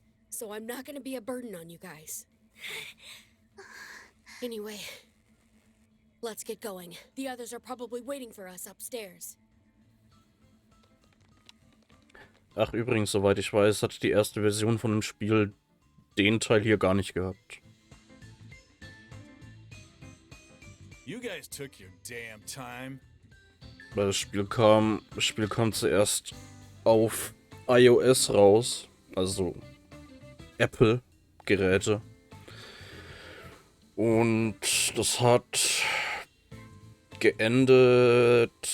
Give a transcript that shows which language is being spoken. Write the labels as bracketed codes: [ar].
[en] So I'm not gonna be a burden on you guys. Anyway, let's get going. The others are probably waiting for us upstairs. [de] Ach, übrigens, soweit ich weiß, hat die erste Version von dem Spiel den Teil hier gar nicht gehabt. [en] You guys took your damn time. [de] Weil das Spiel kam zuerst auf iOS raus, also Apple-Geräte. Und das hat geendet.